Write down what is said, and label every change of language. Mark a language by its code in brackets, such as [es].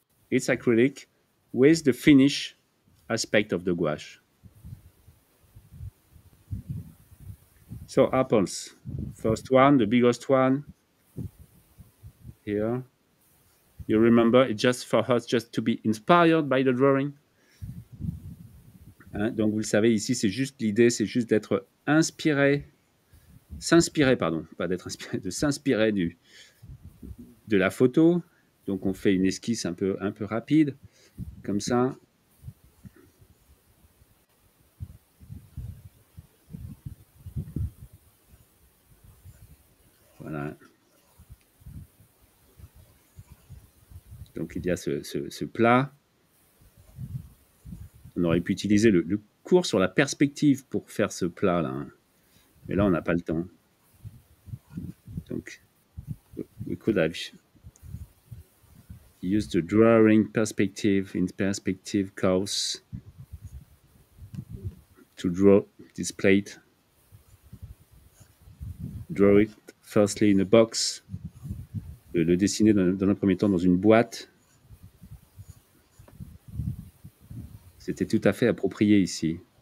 [en] It's acrylic with the finish aspect of the gouache. So apples. First one, the biggest one. Here. You remember, it's just for us just to be inspired by the drawing. [fr] Hein, donc vous le savez, ici, c'est juste l'idée, c'est juste d'être inspiré, s'inspirer, pardon, pas d'être inspiré, de s'inspirer de la photo. Donc on fait une esquisse un peu rapide, comme ça. Voilà. Donc il y a ce plat. On aurait pu utiliser le cours sur la perspective pour faire ce plat-là. Hein. Mais là, on n'a pas le temps. [en] Donc, we could have used the drawing perspective in perspective course to draw this plate. Draw it firstly in a box. [fr] Le dessiner dans un premier temps dans une boîte. C'était tout à fait approprié ici.